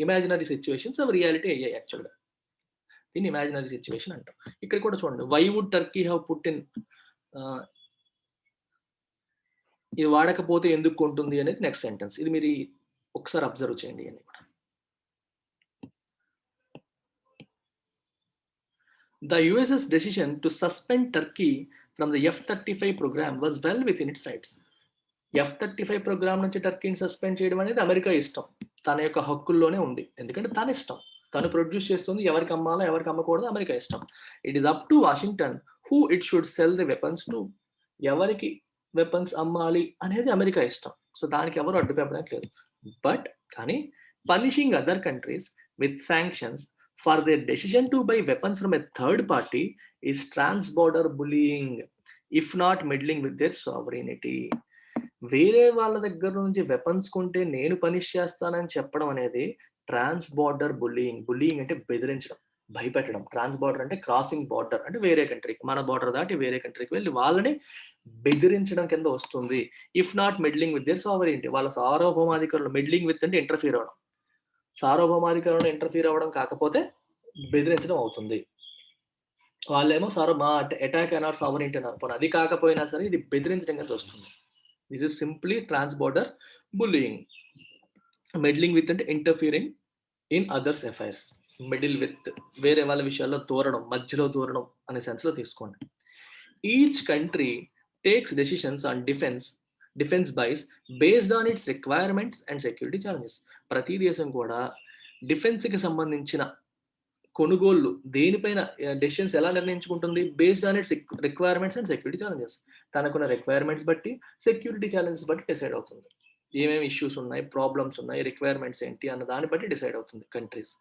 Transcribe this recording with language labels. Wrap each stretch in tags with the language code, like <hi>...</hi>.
<te>Imaginary situations అవి reality అయ్యాయి యాక్చువల్‌గా. దీన్ని ఇమాజినరీ సిట్యుయేషన్ అంటాం. ఇక్కడ కూడా చూడండి.</te> <en>why would Turkey have put in</en> <te>ఆహ్, ఇది వాడకపోతే ఎందుకు కొంటుంది అనేది నెక్స్ట్ సెంటెన్స్. ఇది మీరు ఒకసారి అబ్జర్వ్ చేయండి ఇయన్నీ కూడా.</te> <en>The US's decision to suspend Turkey from the F-35 program was well within its rights.</en> <te>F-35 programme నుంచి టర్కీని సస్పెండ్ చేయడం అనేది అమెరికా ఇష్టం. తన యొక్క హక్కుల్లోనే ఉంది. ఎందుకంటే తన ఇష్టం. తను ప్రొడ్యూస్ చేస్తుంది. ఎవరికి అమ్మాలో, ఎవరికి అమ్మకూడదో అమెరికా ఇష్టం.</te> <en>It is up to Washington who it should sell the weapons to.</en> <te>ఎవరికి వెపన్స్ అమ్మాలి అనేది అమెరికా ఇష్టం. సో దానికి ఎవరు అడ్డు చెప్పడానికి లేదు.</te> <en>But కానీ punishing other countries with sanctions for their decision to buy weapons from a third party is trans border bullying if not meddling with their sovereignty.</en> <te>వేరే వాళ్ళ దగ్గర నుంచి వెపన్స్ కొంటే నేను పనిష్ చేస్తానని చెప్పడం అనేది ట్రాన్స్ బార్డర్ బుల్లీయింగ్. బుల్లీయింగ్ అంటే బెదిరించడం, భయపెట్టడం. ట్రాన్స్ బార్డర్ అంటే క్రాసింగ్ బార్డర్ అంటే వేరే కంట్రీకి, మన బార్డర్ దాటి వేరే కంట్రీకి వెళ్ళి వాళ్ళని బెదిరించడం కింద వస్తుంది.</te> <en>if not meddling with their sovereignty,</en> <te>వాళ్ళ సార్వభౌమాధికారంలో. మిడ్లింగ్ విత్ అంటే ఇంటర్ఫీర్ అవ్వడం. సార్వభౌమాధికారంలో ఇంటర్ఫీర్ అవ్వడం కాకపోతే బెదిరించడం అవుతుంది. వాళ్ళేమో మా అటాక్ అన్ అవర్ సావరీనిటీ అన్నారు. పోనీ అది కాకపోయినా సరే ఇది బెదిరించడం కింద వస్తుంది.</te> <en>This is simply trans-border bullying. Meddling with and interfering in others' affairs.</en> <te>Meddle with వేరే వాళ్ళ విషయాల్లో దూరడం, మధ్యలో దూరడం అనే సెన్స్‌లో తీసుకోండి.</te> <en>Each country takes decisions on defense buys based on its requirements and security challenges.</en> <te>ప్రతి దేశం కూడా డిఫెన్స్‌కి సంబంధించిన కొనుగోళ్లు దేనిపైన డెసిషన్స్ ఎలా నిర్ణయించుకుంటుంది?</te> <en>Based on its requirements and security challenges.</en> <te>తనకున్న రిక్వైర్మెంట్స్ బట్టి, సెక్యూరిటీ ఛాలెంజెస్ బట్టి డిసైడ్ అవుతుంది. ఏమేమి ఇష్యూస్ ఉన్నాయి, ప్రాబ్లమ్స్ ఉన్నాయి, రిక్వైర్మెంట్స్ ఏంటి అన్న దాన్ని బట్టి డిసైడ్ అవుతుంది కంట్రీస్.</te>